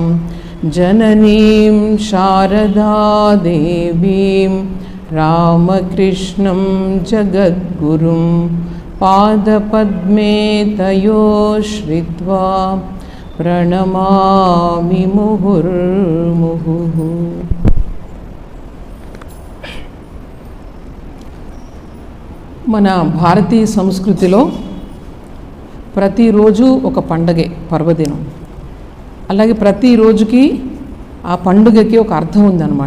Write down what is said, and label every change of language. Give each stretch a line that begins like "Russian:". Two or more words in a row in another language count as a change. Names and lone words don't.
Sanskrit: जननीं शारदादेवीं रामकृष्णं जगद्गुरुं पादपद्मे तयो श्रित्वा प्रणमामि मुहुर्मुहुः।
Telugu: మన భారతీయ సంస్కృతిలో ప్రతిరోజు ఒక పండగే పర్వదినం. అలాగే ప్రతిరోజుకి ఆ పండుగకి ఒక అర్థం ఉందన్నమాట.